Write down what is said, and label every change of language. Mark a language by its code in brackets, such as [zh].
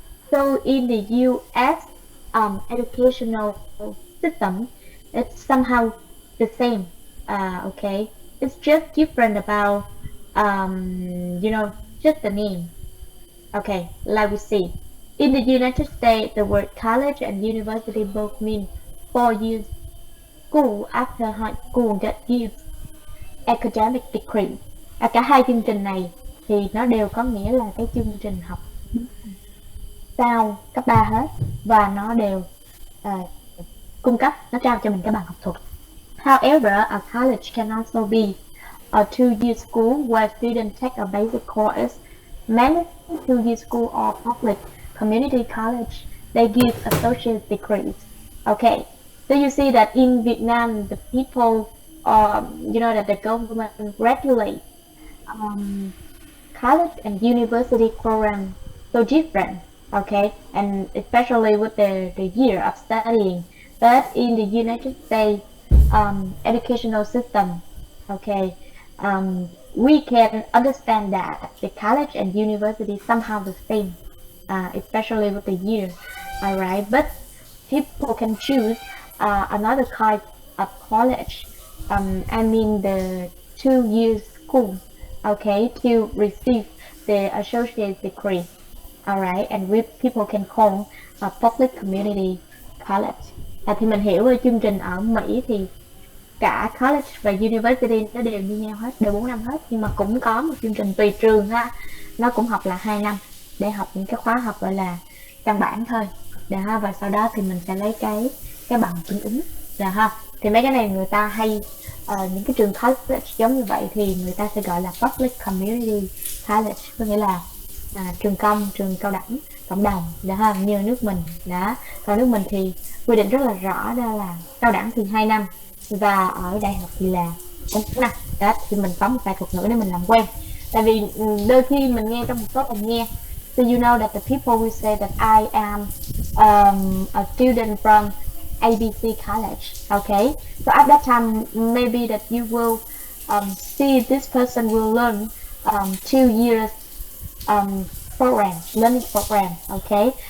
[en] So in the US educational system, it's somehow the same, okay, it's just different about you know, just the name, okay. Like we see in the United States, the word college and university both mean 4 years school after high school that gives academic degree. [vi] Cả hai chương trình này thì nó đều có nghĩa là cái chương trình học sau cấp 3 hết, và nó đều cung cấp, nó trao cho mình cái bằng học thuật. [en] However, a college can also be a 2-year school where students take a basic course. Many 2-year school or public community college, they give associate degrees. Okay, so you see that in Vietnam, the people, you know, that the government regulate college and university program so different, okay, and especially with the year of studying. But in the United States educational system, okay, we can understand that the college and university somehow the same, especially with the year, all right. But people can choose another kind of college, I mean the 2 years school, okay, to receive the associate degree, all right, and people can call a public community college. [vi] Thì mình hiểu về chương trình ở Mỹ thì cả college và university nó đều như nhau hết, đều 4 năm hết, nhưng mà cũng có một chương trình tùy trường ha, nó cũng học là 2 năm để học những cái khóa học gọi là căn bản thôi, đó, và sau đó thì mình sẽ lấy cái bằng tương ứng, là ha. Thì mấy cái này người ta hay những cái trường college giống như vậy thì người ta sẽ gọi là [en] public community college, [vi] có nghĩa là trường công, trường cao đẳng cộng đồng, đó ha, như nước mình đó. Còn nước mình thì quy định rất là rõ, đó là cao đẳng thì 2 năm và ở đại học thì là 4 năm. Đó, thì mình có một vài thuật ngữ để mình làm quen, tại vì đôi khi mình nghe trong một số bài nghe. [en] So you know that the people will say that I am a student from ABC College, okay. So at that time maybe that you will see this person will learn 2 years program, learning program, okay.